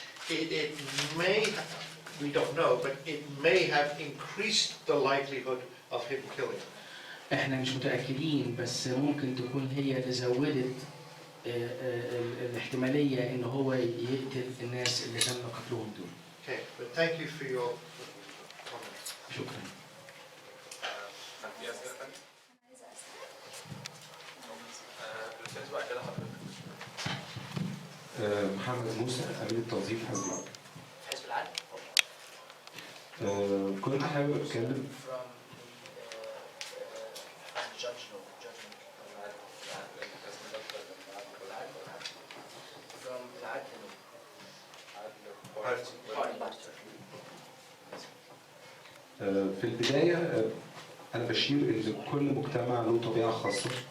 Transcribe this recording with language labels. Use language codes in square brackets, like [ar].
[en] It may, we don't know, but it may have increased the likelihood of him killing. [ar] احنا مش متأكدين بس ممكن تكون هي اللي زودت الاحتمالية إن هو يقتل الناس اللي تم قتلهم دول. [en] Okay, but thank you for your comments. [ar] شكرا. في أسئلة ثانية؟ الأستاذ بعد كده حضرتك. محمد موسى أمين التوظيف حزب العالم. حزب العالم؟ كنت حابب أتكلم في البداية أنا بشير إن كل مجتمع له طبيعة خاصة.